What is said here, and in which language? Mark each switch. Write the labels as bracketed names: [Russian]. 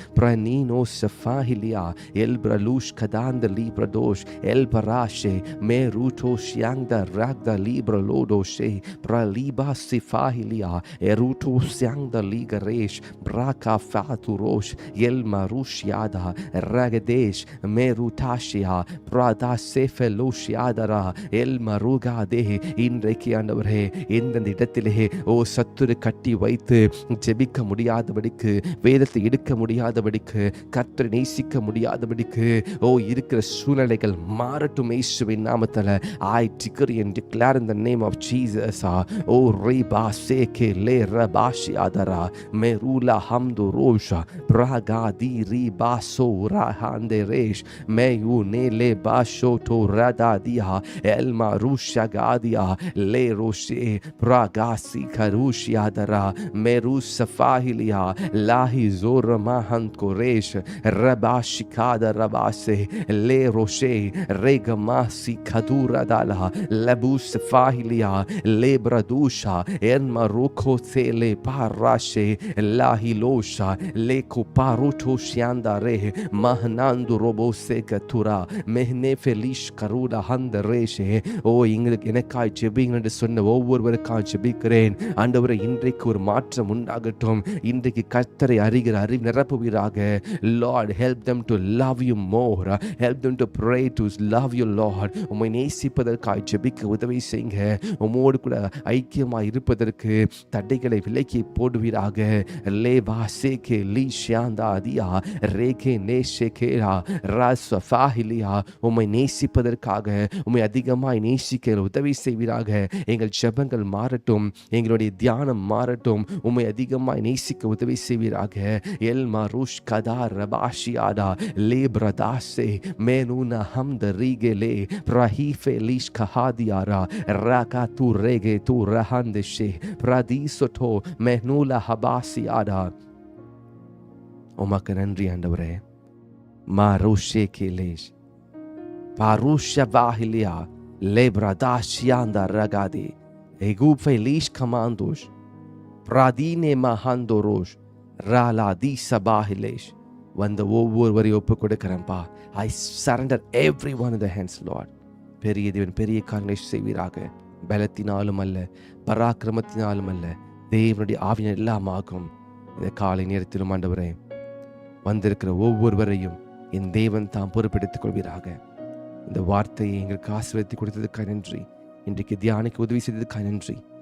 [Tamil] Pranino Safahilia El Bralush Kadanda Libra Dosh El Barashe Meruto Shiangda Ragda Libra Lodoshe Praliba Sifahilia Eruto Siangda Liga Resh Braka Faturosh El Marushiada Ragadesh Merutashia Prada Sefeloshiadara El Marugade இன்றைக்கு ஆண்டவரே இந்த இடத்திலே சத்துரு கட்டி வைத்து ஜெபிக்க முடியாதபடிக்கு, வேதத்தை எடுக்க முடியாதபடிக்கு, கர்த்தரை நேசிக்க முடியாதபடிக்கு இருக்கிற சூழ்நிலைகள் மாறட்டும் இயேசுவின் நாமத்தில். [English] I decree and declare in the name of Jesus. Reba seke le rabashi adara merula hamdu rosha praga di riba so rahande resh meyu ne le basho to rada dia el marusha gadia le roshe praga si karushi adara meru safahilia lahi zora mahan koresh rabashikada rabase le roshe regamasi kadura dala labus fahilia le bradusha en maruko tele parashe lahilosha le kuparuto shiandare mahnandu robose katura mehne felish karuda handareshe. [Tamil] எனக்காய் ஜெபிங்க என்று சொன்ன ஒவ்வொருவருக்காய் ஜெபிக்கிறேன். ஆண்டவரே, இன்றைக்கு ஒரு மாற்றம் உண்டாகட்டும். இன்றைக்கு கர்த்தரை அறிகிற அறிவு நிரப்புவீராக. [English] Lord, help them to love you more. Help them to pray to love you, Lord. [Tamil] உம்மை நேசிப்பதற்காய் ஜெபிக்க உதவி செய்யுங்க. உம்மோடு கூட ஐக்கியமாய் இருப்பதற்கு தடைகளை விலக்கி போடுவீராக. லேபா சேகே லீ ஷியாந்தா தியா ரேகே நேஷேகேரா ராஸ்ஃபாஹிலியா. உம்மை நேசிப்பதற்காக, உம்மை அதிகமாய் நேசிக்க உதவி செய்வீராக. எங்கள் ஜெபங்கள் மாறட்டும், எங்களுடைய தியானம் மாறட்டும். உம்மை அதிகமாய் நேசிக்க உதவி செய்வீராக. எல் மருஷ் கதா ரபாஷியாடா லே பிரதாசே மேனூனா ஹம்த ரீகேலே பிரஹீஃபே லீஷ் கஹாதியாரா ராகா து ரேகே து ரஹாந்தஷே பிரதீசோட்டோ மெஹ்னூலா ஹபாசியாடா. உமக்கு நன்றி ஆண்டவரே. மாருஷே கேலேஷ் பாருஷ வாஹிலியா Lebradashianda ragade egufe lish kamandosh pradine mahandorosh rala di sabahilesh. வந்த ஒவ்வொருவரையும் ஒப்பு கொடுக்கிறேன்ப்பா. [English] I surrender everyone in the hands, Lord. [Tamil] பெரிய தேவன் பெரிய காரியங்களை செய்வீராக. பலத்தினாலும் அல்ல, பராக்கிரமத்தினாலும் அல்ல, தேவனுடைய ஆவியின் எல்லாம் ஆகும். இந்த காலை நேரத்திலும் ஆண்டவரே, வந்திருக்கிற ஒவ்வொருவரையும் என் தேவன் தாம் பொறுப்பெடுத்துக் கொள்வீராக. இந்த வார்த்தையை எங்களுக்கு ஆசீர்வதித்து கொடுத்ததுக்காக நன்றி. இன்றைக்கு தியானிக்க உதவி செய்ததுக்காக நன்றி.